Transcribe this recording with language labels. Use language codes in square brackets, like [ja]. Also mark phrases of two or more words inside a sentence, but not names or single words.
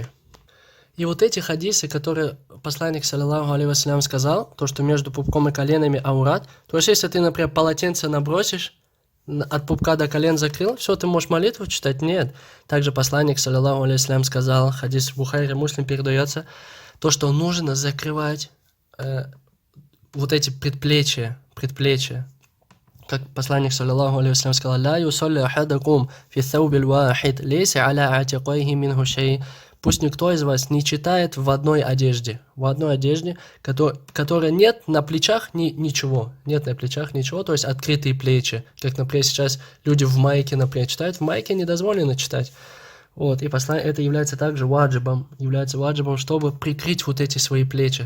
[ru] И вот эти хадисы, которые посланник, [ar] صلى الله عليه وسلم, [ru] сказал, то, что между пупком и коленами аурат, то есть, если ты, например, полотенце набросишь, от пупка до колен закрыл, все, ты можешь молитву читать? Нет. Также посланник, [ar] صلى الله عليه وسلم, [ru] сказал, хадис в Бухари, Муслим передается, то, что нужно закрывать вот эти предплечья. Как посланник, [ar] صلى الله عليه وسلم, сказал: «لا يصلي أحدكم في الثوب الواحد ليس على عاتقيه منه شيء». [ru] Пусть никто из вас не читает в одной одежде, которой нет на плечах ничего, то есть открытые плечи. Как, например, сейчас люди в майке, например, читают, в майке не дозволено читать. Вот, и это является также ваджибом, чтобы прикрыть вот эти свои плечи.